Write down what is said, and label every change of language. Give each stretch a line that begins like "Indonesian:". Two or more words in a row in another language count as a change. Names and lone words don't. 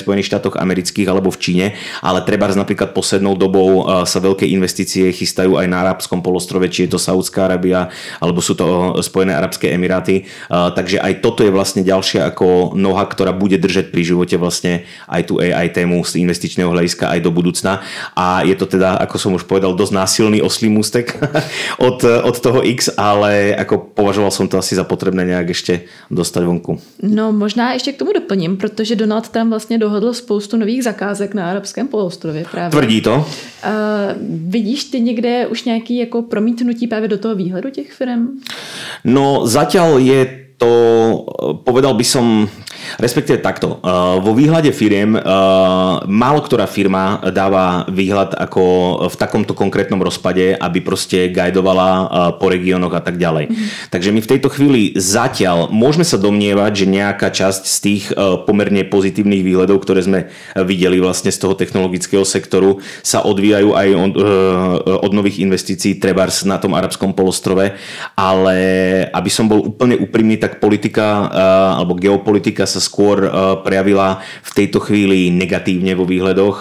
Slovak: Spojených štátoch amerických alebo v Číne, ale trebárs napríklad poslednou dobou sa veľké investície chystajú aj na Arabskom polostrove, či je to Saudská Arábia alebo sú to Spojené arabské emiráty, takže aj toto je vlastne ďalšia ako noha, ktorá bude držať pri živote vlastne aj tú AI tému z investičného hľadiska aj do budúcna a je to teda, ako som už povedal, dosť násilný oslí mústek od toho X, ale ako považoval som to asi za potrebné nejak ešte dostať vonku.
Czech: No možná ještě k tomu doplním, protože Donald Trump vlastně dohodl spoustu nových zakázek na arabském poloostrově právě. Tvrdí to? Vidíš ty někde už nějaký jako promítnutí právě do toho výhledu těch firm?
Slovak: No zatiaľ je to, povedal by som, Respektíve takto. Vo výhľade firiem málo ktorá firma dáva výhľad ako v takomto konkrétnom rozpade, aby proste guidovala po regiónoch a tak ďalej. Takže my v tejto chvíli zatiaľ môžeme sa domnievať, že nejaká časť z tých pomerne pozitívnych výhľadov, ktoré sme videli vlastne z toho technologického sektoru, sa odvíjajú aj od nových investícií trebárs na tom arabskom polostrove, ale aby som bol úplne úprimný, tak politika alebo geopolitika sa skôr prejavila v tejto chvíli negatívne vo výhľadoch.